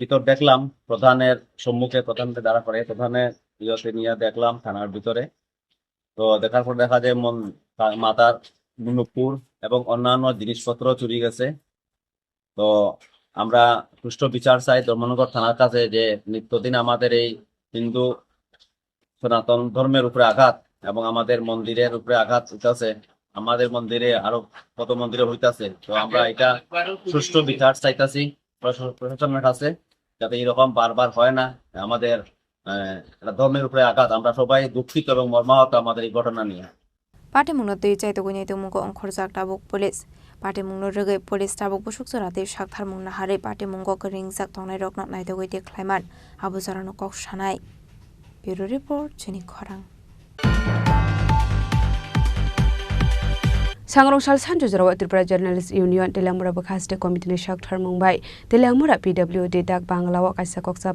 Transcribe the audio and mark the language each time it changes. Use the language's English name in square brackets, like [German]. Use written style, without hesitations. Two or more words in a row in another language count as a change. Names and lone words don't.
[Bangla] ভিতর দেখলাম প্রধানের সম্মুখে প্রধানকে দাঁড়া করে প্রধানের ইয়েতে নিয়ে দেখলাম থানার ভিতরে তো দেখার পর দেখা যায় মাতার নুপুর এবং অন্যান্য জিনিসপত্র চুরি গেছে তো আমরা সুষ্ঠু বিচার চাই ধর্মনগর থানার কাছে যে নিত্যদিন আমাদের এই হিন্দু সনাতন ধর্মের উপরে আঘাত এবং আমাদের মন্দিরের উপরে আঘাত হইতেছে আমাদের মন্দিরে আরো কত মন্দিরে হইতাছে। তো আমরা এটা সুষ্ঠু বিচার চাইতাছি প্রশাসনের কাছে, যাতে এরকম বারবার হয় না। আমাদের ধর্মের উপরে আঘাত, আমরা সবাই দুঃখিত এবং মর্মাহত আমাদের এই ঘটনা নিয়ে। [Kok Borok] পাটিমুংনো তৈ চাইতগুনি তमुंखौ अंखरजाक दाबुक पुलिस पाटिमुंनो रगै पुलिस दाबुक बुसुक जराते साकथारमुंनो हारै पाटिमुंगो गरिंजाक तंनाय रकना नायदगै देख्लायमान आबुजारानो कक सानाय। ब्युरो रिपोर्ट जोंनि खौरां। सांग्रंसाल सानजुजराव त्रिपुरा जर्नालिस्ट यूनियन तेलामुरा बखास्टे कमिटिनि साकथार मुंबाय तेलामुरा PWD डाक बांग्लाव कायसा कक्सा